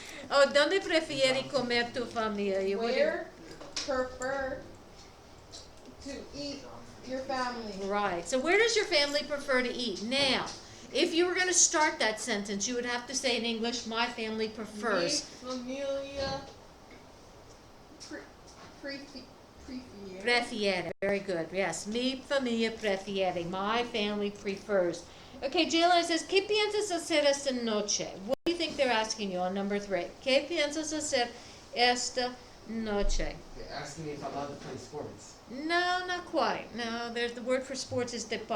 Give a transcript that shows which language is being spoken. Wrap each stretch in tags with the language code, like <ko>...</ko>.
<es>Oh, ¿dónde prefiere comer tu familia?</es> <en>You wouldn't- Where prefer to eat your family? Right. So where does your family prefer to eat? Now, if you were going to start that sentence, you would have to say in English, my family prefers.</en> <es>Mi familia prefiere. Prefiere.</es> <en>Very good. Yes.</en> <es>Mi familia prefiere.</es> <en>My family prefers. Okay, Jalen says,</en> <es>¿Qué piensas hacer esta noche?</es> <en>What do you think they're asking you on number 3?</en> <es>¿Qué piensas hacer esta noche?</es> <en>They're asking me if I'm allowed to play sports. No, not quite. No, there's the word for sports is deportes.</en>